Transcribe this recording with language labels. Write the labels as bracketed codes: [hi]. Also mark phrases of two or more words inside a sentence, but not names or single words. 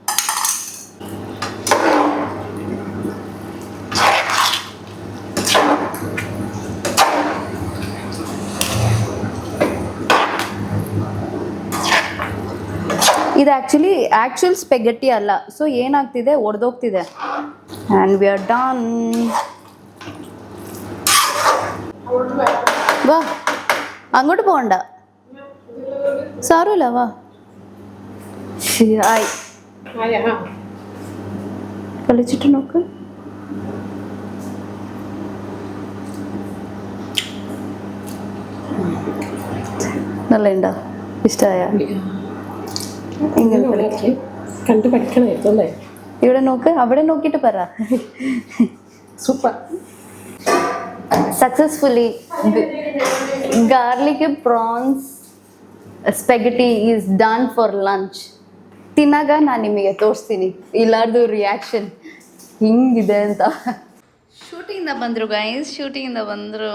[kn] ಇದು [en] actual spaghetti [kn] ಅಲ್ಲ, ಸೊ ಏನಾಗ್ತಿದೆ ಒಡೆದೋಗ್ತಿದೆ. [en] and we are done. [ml] വാ അങ്ങോട്ട് പോകണ്ട, സാരമില്ല വാ. ആയി കളിച്ചിട്ട് നോക്ക്. നല്ല ഉണ്ടോ, ഇഷ്ടമായ? കണ്ടു പഠിക്കണമായിരുന്നു അല്ലേ? ഇവിടെ നോക്ക്, അവിടെ നോക്കിയിട്ട് പറ. സൂപ്പർ. [en] successfully garlic prawns spaghetti is done for lunch. [kn] ತಿನ್ನಾಗ ನಾನು ನಿಮಗೆ ತೋರಿಸ್ತೀನಿ ಎಲ್ಲಾರ್ದು ರಿಯಾಕ್ಷನ್ ಹಿಂಗಿದೆ ಅಂತ. ಶೂಟಿಂಗಿಂದ ಬಂದರು ಗೈಸ್, ಶೂಟಿಂಗಿಂದ ಬಂದರು.